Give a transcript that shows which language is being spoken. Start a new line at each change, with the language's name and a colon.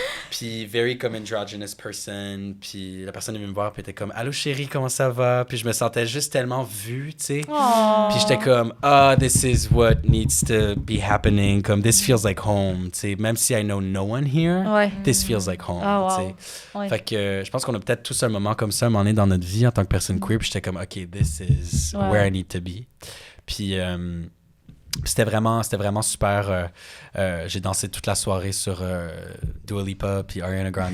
French: Puis very comme androgynous person. Puis la personne est venue me voir, puis était comme, allô chérie, comment ça va? Puis je me sentais juste tellement vue, tu sais.
English: Puis j'étais comme, this is what needs to be happening. Comme, this feels like home, tu sais. Même si I know no one here, this feels like home, tu sais.
French: Fait que je pense qu'on a peut-être tous un moment comme ça, un moment donné dans notre vie en tant que personne queer.
English: Puis j'étais comme, OK, this is where I need to be.
French: Puis... c'était vraiment super. J'ai dansé toute la soirée sur Dua Lipa puis Ariana Grande.